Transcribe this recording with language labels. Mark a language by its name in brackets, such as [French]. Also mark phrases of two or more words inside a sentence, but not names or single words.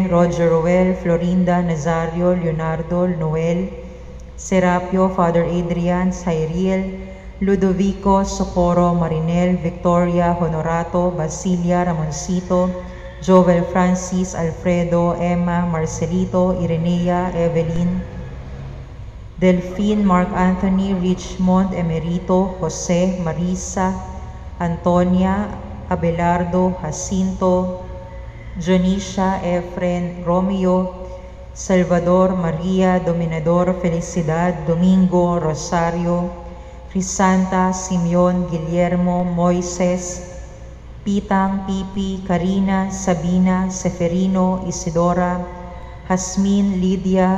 [English] Roger Roel, Florinda, Nazario, Leonardo, Noel, Serapio, Father Adrian, Cyril, Ludovico, Socorro, Marinel, Victoria, Honorato, Basilia, Ramoncito, Joel Francis, Alfredo, Emma, Marcelito, Irenea, Evelyn, Delphine, Mark Anthony, Richmond, Emerito, Jose, Marisa, Antonia, Abelardo, Jacinto, Jonicia Efren Romeo, Salvador Maria Dominador Felicidad Domingo Rosario, Crisanta Simeon Guillermo Moises, Pitang Pipi Karina Sabina Seferino Isidora, Jasmine Lydia